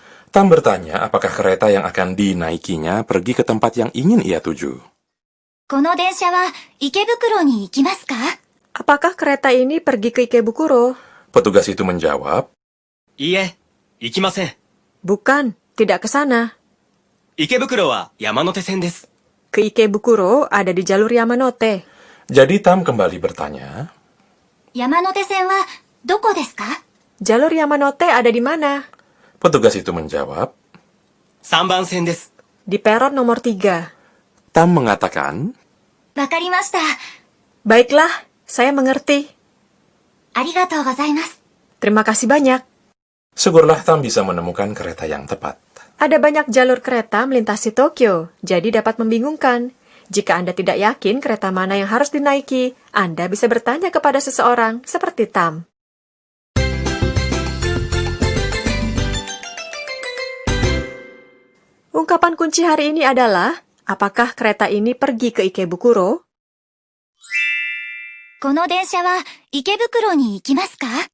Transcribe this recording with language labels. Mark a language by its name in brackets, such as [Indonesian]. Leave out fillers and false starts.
[Indonesian] Tam bertanya apakah kereta yang akan dinaikinya pergi ke tempat yang ingin ia tuju. [Japanese] この電車は池袋に行きますか？ [Indonesian] Apakah kereta ini pergi ke Ikebukuro? Petugas itu menjawab. [Japanese] いいえ、行きません。 [Indonesian] Bukan, tidak ke sana. [Japanese] 池袋は山手線です。 [Indonesian] Ke Ikebukuro ada di jalur Yamanote. Jadi Tam kembali bertanya. [Japanese] 山手線はどこですか？ [Indonesian] Jalur Yamanote ada di mana? Petugas itu menjawab. [Japanese] 3番線です。 [Indonesian] Di peron nomor 3. Tam mengatakan. [Japanese] わかりました。 [Indonesian] Baiklah, saya mengerti. [Japanese] ありがとうございます。 [Indonesian] Terima kasih banyak. Syukurlah Tam bisa menemukan kereta yang tepat. Ada banyak jalur kereta melintasi Tokyo, jadi dapat membingungkan. Jika Anda tidak yakin kereta mana yang harus dinaiki, Anda bisa bertanya kepada seseorang seperti Tam. Ungkapan kunci hari ini adalah, apakah kereta ini pergi ke Ikebukuro? [Japanese] この電車は池袋に行きますか？